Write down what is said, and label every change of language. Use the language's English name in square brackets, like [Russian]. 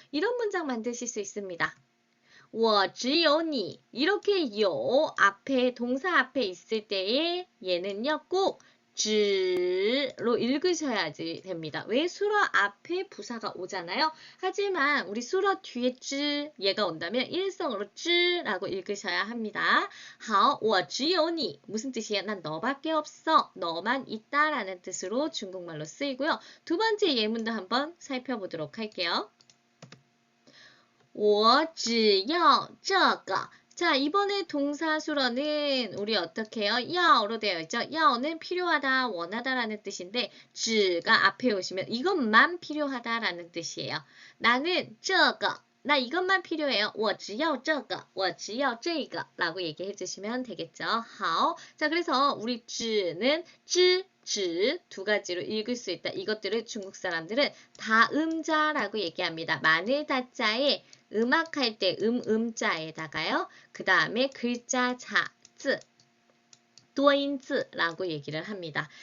[Korean] 이런 문장 만드실 수 있습니다. [Chinese] 我只有你 [Korean] 이렇게 요 앞에 동사 앞에 있을 때에 얘는요 꼭 只로 읽으셔야지 됩니다. 왜 수러 앞에 부사가 오잖아요. 하지만 우리 수러 뒤에 只 얘가 온다면 일성으로 只라고 읽으셔야 합니다. [Chinese] 好,我只有你 [Korean] 무슨 뜻이에요? 난 너밖에 없어. 너만 있다라는 뜻으로 중국말로 쓰이고요. 두 번째 예문도 한번 살펴보도록 할게요. [Chinese] 我只要这个 [Korean] 자, 이번에 동사수로는 우리 어떻게 해요? 야오로 되어 있죠? 야오는 필요하다, 원하다라는 뜻인데 只가 앞에 오시면 이것만 필요하다라는 뜻이에요. 나는 [Chinese] 这个 [Korean] 나 이것만 필요해요. [Chinese] 我只要这个我只要这个 [Korean] 라고 얘기해 주시면 되겠죠. [Chinese] 好. [Korean] 자, 그래서 우리 只는 只 두 가지로 읽을 수 있다. 이것들을 중국 사람들은 다음자라고 얘기합니다. 마늘 다자에 음악할 때 음자에다가요. 그 다음에 글자 자, 字, 多音字라고 얘기를 합니다.